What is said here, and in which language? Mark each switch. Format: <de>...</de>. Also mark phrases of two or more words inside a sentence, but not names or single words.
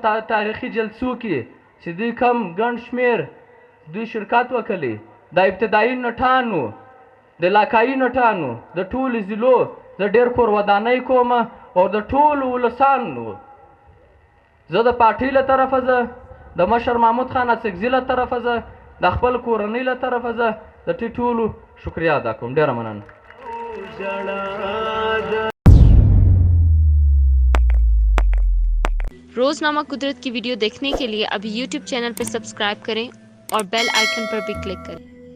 <ps>تاریخي جلسو کې چې دوی کم ګڼ شمېر دوی شرکت وکړي، د ابتدایي نټانو، د علاقایي نټانو، د ټولو ضلعو زه ډېر کور ودانۍ کومه او د ټولو ولسانو زه د پارټۍ له طرفه زه د مشر محمود خان اڅکزي له طرفه زه د خپل کورنۍ له طرفه زه د ټولو شکریه ادا کوم. ډېره مننه.</ps> <hi>रोजनामा कुदरत की वीडियो देखने के लिए अभी यूट्यूब चैनल पर सब्सक्राइब करें और</hi> <en>bell icon</en> <hi>पर भी क्लिक करें.</hi>